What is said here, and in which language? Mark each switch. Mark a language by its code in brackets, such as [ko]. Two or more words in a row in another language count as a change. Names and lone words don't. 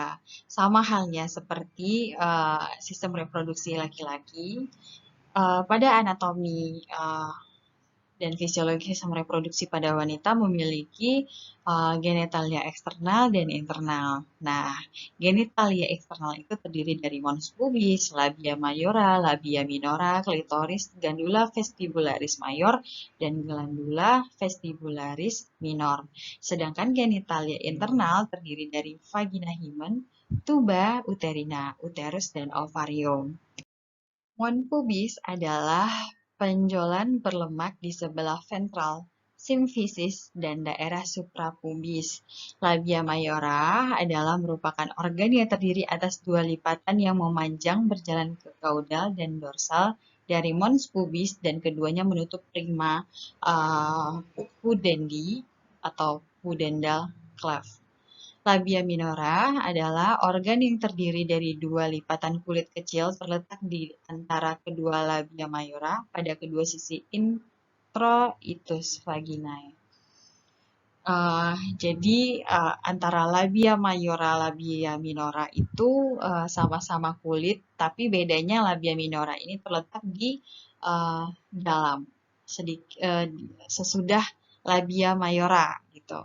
[id] Sama halnya seperti sistem reproduksi laki-laki, pada anatomi dan fisiologi sistem reproduksi pada wanita memiliki genitalia eksternal dan internal. Nah, genitalia eksternal itu terdiri dari mons pubis, labia mayora, labia minora, klitoris, glandula vestibularis mayor, dan glandula vestibularis minor. Sedangkan genitalia internal terdiri dari vagina hymen, tuba uterina, uterus, dan ovarium. Mons pubis adalah penjulan berlemak di sebelah ventral, simfisis, dan daerah suprapubis. Labia mayora adalah merupakan organ yang terdiri atas dua lipatan yang memanjang berjalan ke kaudal dan dorsal dari mons pubis, dan keduanya menutup [la] prima pudendi [id] atau [en] pudendal cleft. [id] Labia minora adalah organ yang terdiri dari dua lipatan kulit kecil terletak di antara kedua labia mayora pada kedua sisi [la] introitus vaginae. [id] Jadi antara labia mayora labia minora itu sama-sama kulit, tapi bedanya labia minora ini terletak di dalam sesudah labia mayora gitu.